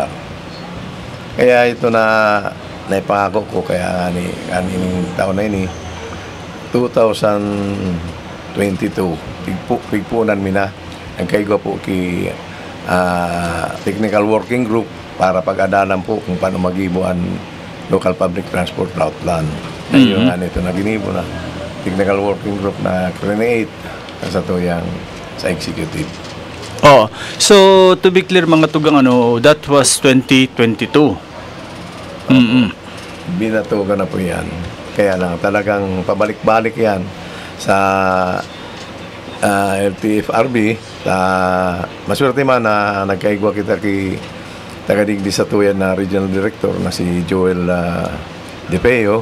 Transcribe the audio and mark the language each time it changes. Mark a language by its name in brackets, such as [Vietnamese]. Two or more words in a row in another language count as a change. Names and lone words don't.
[Bikol] Kaya ito na naipangako ko kaya kaning taon na ini 2022 pigpunan mina ang kaigo po ki [English] technical working group [Bikol] para pag-adalan po kung paano magibuan [English] local public transport route plan. [Bikol] Ayun nga nito na ginibo na [English] technical working group [Bikol] na create sa tuyang sa executive. [English] Oh, so to be clear [Bikol] mga tugang [English] that was 2022. [Bikol] Binatugan na po yan. [Filipino] Kaya lang talagang pabalik-balik yan sa LTFRB. [Bikol] Maswerte man na nagkaigwa kita ki tagadigdi sa tuyan na regional director na si Joel DePeo.